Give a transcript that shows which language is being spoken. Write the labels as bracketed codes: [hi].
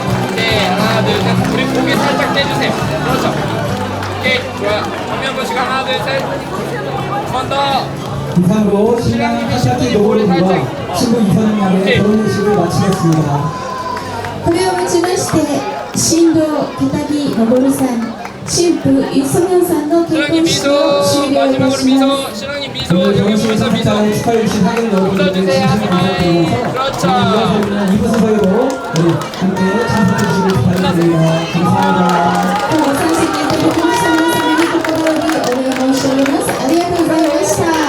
[ko] 오케이. 하나, 둘, 셋. 우리 고개 살짝 떼주세요. 그렇죠. 오케이. 좋아요. 정면 보시고 하나, 둘, 셋. 한 번 더. 이상으로 신랑 하샤티 노고리와 신부 이선영의 결혼 예식을 마치겠습니다. [ja] これをもちまして新郎片木昇さん、新婦イ・ソミョンさんの結婚式を終了いたします。 [ko] 신랑님 미소. 여기 미소 미소. 축하해 주신 하객 여러분들께 진심으로 감사드리면서 이어서 이부 사회로 함께 참석해 주시길 부탁드립니다. 감사합니다. [ja] 今日は参席いただきました皆様に心よりお礼申し上げます。ありがとうございました。